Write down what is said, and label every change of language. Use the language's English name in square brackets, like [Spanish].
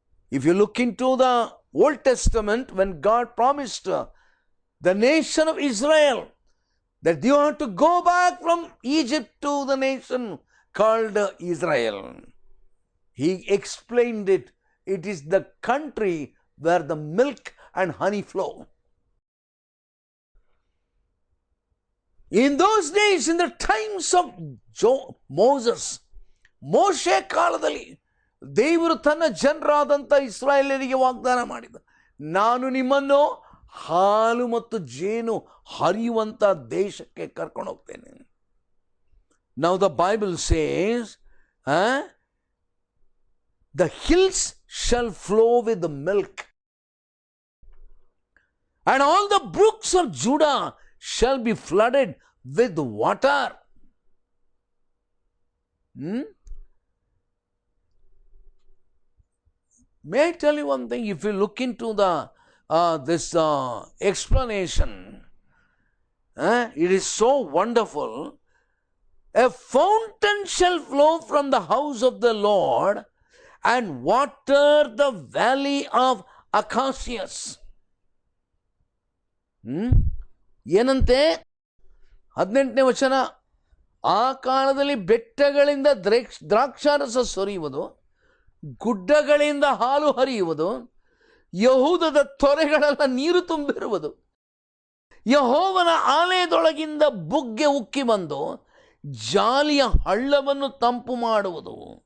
[English] If you look into the Old Testament, when God promised the nation of Israel that you have to go back from Egypt to the nation called Israel, He explained it. It is the country where the milk and honey flow. In those days, in the times of Moses, [Kannada] ಮೋಶೆ ಕಾಲದಲ್ಲಿ ದೇವರು ತನ್ನ ಜನರಾದಂಥ ಇಸ್ರಾಯೇಲರಿಗೆ ವಾಗ್ದಾನ ಮಾಡಿದ, ನಾನು ನಿಮ್ಮನ್ನು ಹಾಲು ಮತ್ತು ಜೇನು ಹರಿಯುವಂಥ ದೇಶಕ್ಕೆ ಕರ್ಕೊಂಡು ಹೋಗ್ತೇನೆ. [English] Now the Bible says, the hills shall flow with the milk, and all the brooks of Judah shall be flooded with water. May I tell you one thing? If you look into this explanation, it is so wonderful. A fountain shall flow from the house of the Lord and water the valley of acacias. [Kannada] ಏನಂತೆ 18ನೇ ವಚನ, ಆ ಕಾಲದಲ್ಲಿ ಬೆಟ್ಟಗಳಿಂದ ದ್ರಾಕ್ಷಾರಸ ಸುರಿಯುವುದು, ಗುಡ್ಡಗಳಿಂದ ಹಾಲು ಹರಿಯುವುದು, ಯಹೂದದ ತೊರೆಗಳೆಲ್ಲ ನೀರು ತುಂಬಿರುವುದು, ಯೆಹೋವನ ಆಲಯದೊಳಗಿಂದ ಬುಗ್ಗೆ ಉಕ್ಕಿ ಬಂದು ಜಾಲಿಯ ಹಳ್ಳವನ್ನು ತಂಪು ಮಾಡುವುದು.